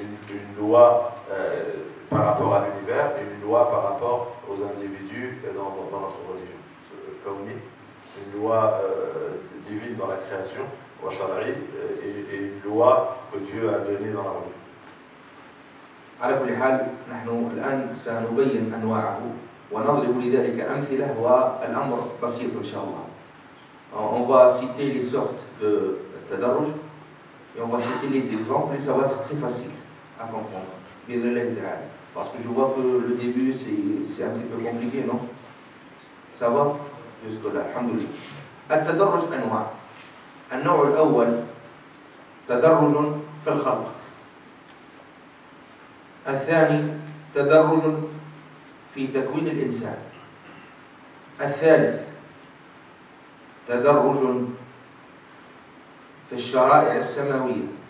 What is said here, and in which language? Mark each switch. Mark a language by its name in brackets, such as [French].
[French] Une loi par rapport à l'univers et une loi par rapport aux individus dans notre religion. Une loi divine dans la création, et une loi que Dieu a donnée dans la religion. [Arabic] على كل حال نحن الآن سنبين أنواعه ونضرب لذلك أمثلة والأمر بسيط إن شاء الله. [French] On va citer les sortes de tadarruj et on va citer les exemples et ça va être très facile à comprendre. Parce que je vois que le début c'est un petit peu compliqué, non? Ça va? Jusque là, alhamdulillah. [Arabic] التدرج أنواع. النوع الأول تدرج في الخلق. الثاني تدرج في تكوين الإنسان. الثالث تدرج في الشرائع السماوية.